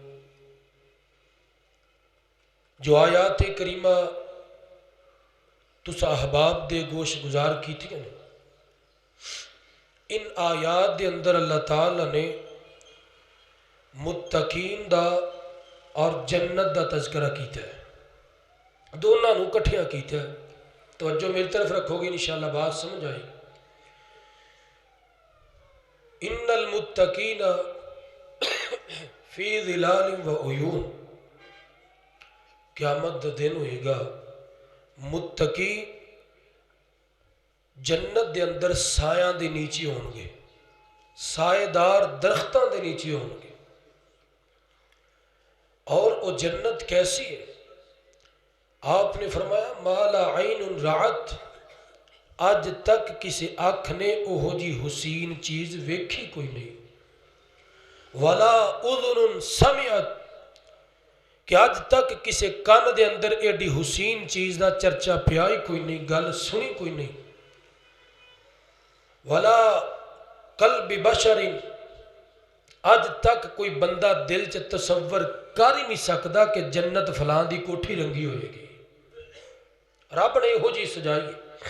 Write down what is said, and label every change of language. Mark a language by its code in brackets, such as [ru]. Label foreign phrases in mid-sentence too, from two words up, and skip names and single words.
[pa] جو آیات کریمہ تسا احباب دے گوش گزار کی تھی، ان آیات دے اندر اللہ تعالیٰ نے متقین دا اور جنت دا تذکرہ کیتا ہے، دونوں نو کٹھیاں کیتا ہے۔ [ur] توجہ میری طرف رکھو گے انشاءاللہ بات سمجھ آئے۔ [ar] ان المتقین فی ظلال و عیون، [pa] قیامت دا دن ہوئے گا، متقی جنت دے اندر سایاں دے نیچے ہون گے، سائے دار درختاں دے نیچے ہون گے۔ [ur] اور وہ جنت کیسی ہے؟ [pa] آپ نے فرمایا [ar] ما لا عین رعت، [pa] اج تک کسی آنکھ نے اوہو جی حسین چیز ویکھی کوئی نہیں، [ar] ولا اذن سمعت، [pa] کہ اج تک کسی کان دے اندر ایڈی حسین چیز دا چرچا پیا ہی کوئی نہیں، گل سنی کوئی نہیں، [ar] ولا قلب بشر، [pa] اج تک کوئی بندہ دل چ تصور کر ہی نہیں سکتا کہ جنت فلاں دی کوٹھی رنگی ہوئے گی، رب نے یہو جی سجائی ہے۔